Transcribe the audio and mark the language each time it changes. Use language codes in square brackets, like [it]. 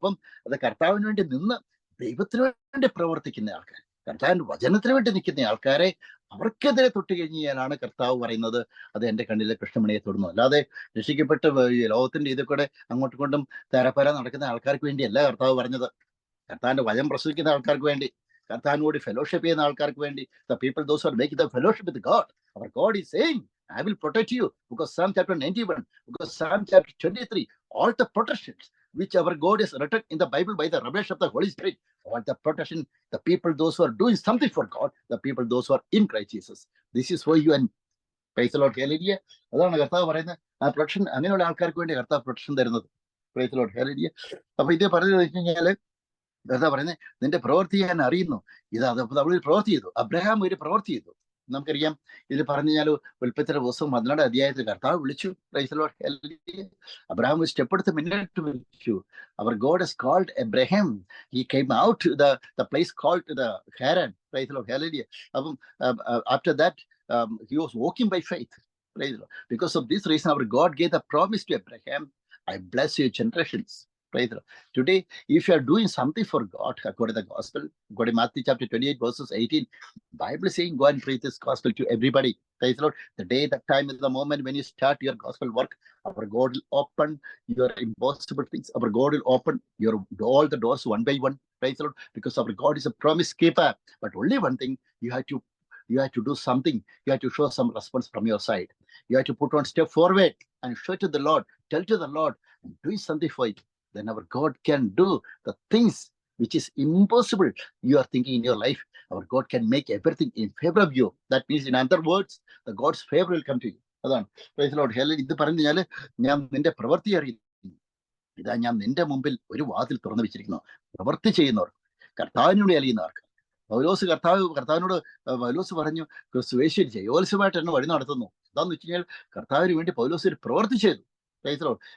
[ml] അപ്പം അത് കർത്താവിന് വേണ്ടി നിന്ന് ദൈവത്തിന് വേണ്ടി പ്രവർത്തിക്കുന്ന ആൾക്കാർ, കർത്താവിന്റെ വചനത്തിന് വേണ്ടി നിൽക്കുന്ന ആൾക്കാരെ അവർക്കെതിരെ തൊട്ട് കഴിഞ്ഞാലാണ് കർത്താവ് പറയുന്നത് അത് എന്റെ കണ്ണിലെ കൃഷ്ണമണിയെ തൊടുന്നു. അല്ലാതെ രക്ഷിക്കപ്പെട്ട് ലോകത്തിന്റെ ഇതിൽ കൂടെ അങ്ങോട്ടും ഇങ്ങോട്ടും തരപ്പര നടക്കുന്ന ആൾക്കാർക്ക് വേണ്ടിയല്ല കർത്താവ് പറഞ്ഞത്. കർത്താവിന്റെ വചനം പ്രസവിക്കുന്ന ആൾക്കാർക്ക് വേണ്ടി, കർത്താവിനോട് ഫെലോഷിപ്പ് ചെയ്യുന്ന ആൾക്കാർക്ക് വേണ്ടി. [en] The people those who are making the fellowship with God. Our God is saying, I will protect you. Because Psalm chapter 91, because Psalm chapter 23, all the protections which our God has written in the Bible by the revelation of the Holy Spirit, all the protection, the people those who are doing something for God, the people those who are in Christ Jesus. This is for you and praise the Lord, hallelujah. [ml] അതാണ് കർത്താവ് പറയുന്നത്. ആ protection അങ്ങനെയുള്ള ആൾക്കാർക്ക് വേണ്ടി കർത്താവ് protection തരുന്നത്. [en] Praise the Lord, hallelujah. [ml] അപ്പൊ ഇത് പറഞ്ഞു വെച്ച് കഴിഞ്ഞാല് എന്താ പറയുന്നത്, നിന്റെ പ്രവൃത്തി ഞാൻ അറിയുന്നു. അവളൊരു പ്രവൃത്തി ചെയ്തു, അബ്രഹാം ഒരു പ്രവൃത്തി ചെയ്തു. നമുക്കറിയാം ഇതിൽ പറഞ്ഞു കഴിഞ്ഞാൽ ഉൽപ്പത്തിയുടെ പുസ്തകം 14 അധ്യായത്തിൽ കർത്താവ് വിളിച്ചു. [en] Praise the Lord, hallelujah. [ml] Abraham ഒരു സ്റ്റെപ്പ് എടുത്ത് മുന്നോട്ട് വിളിച്ചു. [en] Our God has called Abraham. He came out to the place called the Haran. Praise the Lord, hallelujah. [ml] അപ്പം [en] After that he was walking by faith. Praise the Lord. Because of this reason [ml] our [en] God gave the promise to Abraham, I bless your generations. Praise the Lord. Today, if you are doing something for God, according to the gospel, according to Matthew chapter 28, verses 18, Bible is saying, go and preach this gospel to everybody. Praise the Lord. The day, the time is the moment when you start your gospel work. Our God will open your impossible things. Our God will open all the doors one by one. Praise the Lord. Because our God is a promise keeper. But only one thing, you have to do something. You have to show some response from your side. You have to put one step forward and show to the Lord, tell to the Lord, and do something for it. Then our God can do the things which is impossible you are thinking in your life. Our God can make everything in favor of you. That means, in other words, the God's favor will come to you. [ml] അതാണ്. [en] Praise the Lord, hallelujah. [ml] ഇത് പറഞ്ഞു കഴിഞ്ഞാൽ ഞാൻ നിന്റെ പ്രവൃത്തി അറിയുന്നു. ഇതാ ഞാൻ നിന്റെ മുമ്പിൽ ഒരു വാതിൽ തുറന്നു വെച്ചിരിക്കുന്നു. പ്രവൃത്തി ചെയ്യുന്നവർ, കർത്താവിനോട് അറിയുന്നവർക്ക്. കർത്താവിനോട് പൗലോസ് പറഞ്ഞു, ക്രിസ്തുയേശു ജയോത്സവമായിട്ട് എന്നെ വഴി നടത്തുന്നു. എന്താന്ന് വെച്ച് കഴിഞ്ഞാൽ കർത്താവിന് വേണ്ടി പൗലോസ് ഒരു പ്രവൃത്തി ചെയ്തു. [en] Praise the Lord.